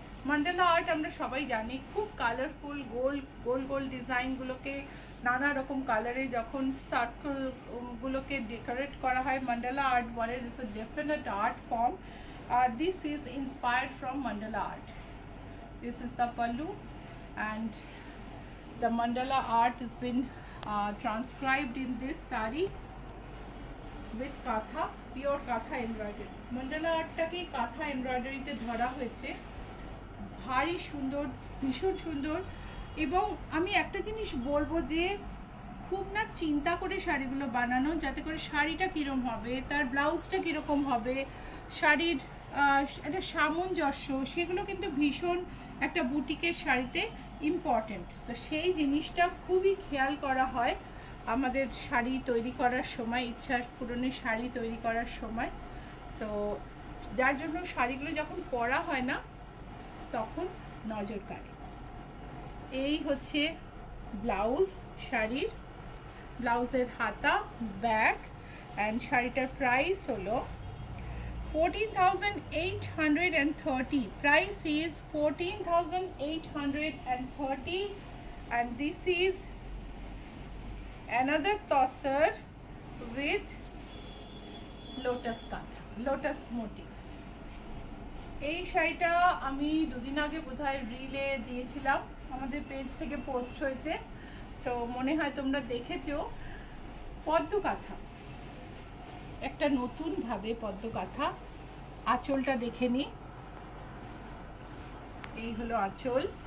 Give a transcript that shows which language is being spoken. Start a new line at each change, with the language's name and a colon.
Bangla: Mandala art আমরা সবাই জানি, খুব কালারফুল, গোল গোল ডিজাইনগুলোকে নানা রকম কালারে যখন সার্কেলগুলোকে ডেকোরেট করা হয় মান্ডালা আর্ট বলে।
English: This is definite art form. This is inspired from mandala art. This is the pallu, and the mandala art has been transcribed in this sari with katha, pure katha embroidery.
Bangla: mandala artটাকে katha embroidery তে ধরা হয়েছে, ভারী সুন্দর, ভীষণ সুন্দর। এবং আমি একটা জিনিস বলবো যে খুব না চিন্তা করে শাড়িগুলো বানানো, যাতে করে শাড়িটা কিরকম হবে, তার ব্লাউজটা কিরকম হবে, শাড়ির একটা সামঞ্জস্য, সেগুলো কিন্তু ভীষণ একটা বুটিকের শাড়িতে ইম্পর্টেন্ট। তো সেই জিনিসটা খুবই খেয়াল করা হয় আমাদের শাড়ি তৈরি করার সময়, ইচ্ছা পূরণের শাড়ি তৈরি করার সময়। তো যার জন্য শাড়িগুলো যখন পরা হয় না তখন নজর কাড়ে। এই হচ্ছে ব্লাউজ, শাড়ির ব্লাউজের হাতা, ব্যাক, অ্যান্ড শাড়িটার প্রাইস হলো 14,830.
English: Price is 14,830, and this is another tosser with lotus katha, lotus motif.
Bangla: এই শাড়িটা আমি দুদিন আগে বোধহয় রিলে দিয়েছিলাম, আমাদের পেজ থেকে পোস্ট হয়েছে, তো মনে হয় তোমরা দেখেছো। পদ্ম কাঁথা, একটা নতুন ভাবে পদ্ম কাঁথা। আঁচলটা দেখে নি, এই হলো আঁচল।